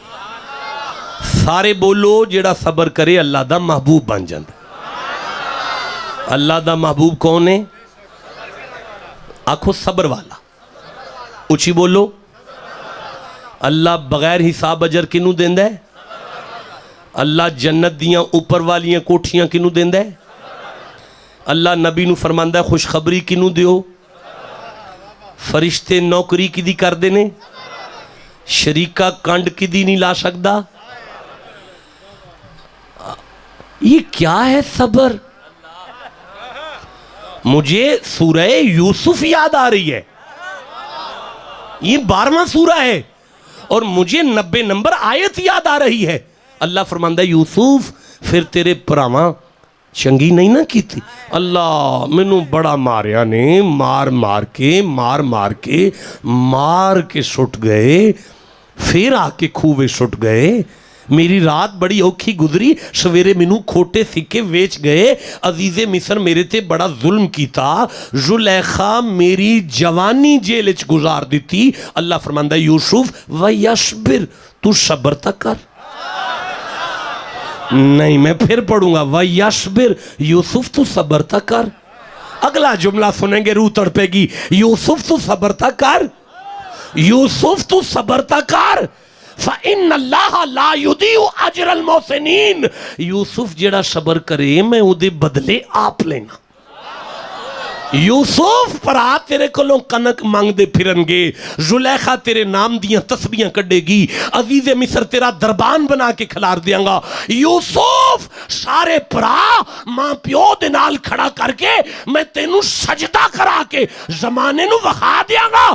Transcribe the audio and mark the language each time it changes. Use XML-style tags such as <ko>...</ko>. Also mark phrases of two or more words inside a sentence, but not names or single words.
<pa>سارے بولو جیڑا صبر کرے اللہ دا محبوب بن جاندے۔ اللہ دا محبوب کون ہے؟ آنکھو صبر والا، اچھی بولو۔ اللہ بغیر حساب اجر کنوں دیندہ ہے؟ اللہ جنت دیاں اوپر والیاں کوٹھیاں کنوں دیندہ ہے؟ اللہ نبی نو فرماندا ہے خوشخبری کنوں دیو؟ فرشتے نوکری کدی کر دینے؟ شریکہ کنڈ کدی نہیں لا سکدا؟</pa> <ur>یہ کیا ہے صبر؟ مجھے سورہ یوسف یاد آ رہی ہے، یہ 12واں سورہ ہے اور مجھے 90 نمبر آیت یاد آ رہی ہے۔</ur> <pa>اللہ فرماندہ یوسف پھر تیرے پراواں چنگی نہیں نہ کی تھی؟ اللہ مینوں بڑا ماریا نے، مار کے سٹ گئے، پھر آ کے کھوے سٹ گئے، میری رات بڑی اوکھی گزری، سویرے مینوں کھوٹے سکے ویچ گئے، عزیز مصر میرے تے بڑا ظلم کیتا، زلیخا میری جوانی جیل وچ گزار دیتی۔ اللہ فرماندا یوسف وَيَصْبِرْ، تو صبر تک کر۔</pa> <ur>نہیں میں پھر پڑھوں گا</ur> <pa>وَيَصْبِرْ، یوسف تو صبر تک کر۔ اگلا جملہ سنیں گے روح تڑپے گی، یوسف تو صبر تک کر، یوسف تو صبر تک کر،</pa> <ar>فَإِنَّ اللَّهَ لَا يُضِيعُ أَجْرَ الْمُحْسِنِينَ،</ar> <pa>یوسف جڑا صبر کرے میں اودے بدلے آپ لینا۔ یوسف پرا تیرے کولوں کنک مانگ دے پھرن گے، زلیخا تیرے نام دیاں تسبیحاں کڈے گی، عزیز مصر تیرا دربان بنا کے کھلار دیاں گا۔ یوسف سارے پرا ماں پیو دے نال کھڑا کر کے میں تینوں سجدہ کرا کے زمانے نو وخا دیاں گا۔</pa>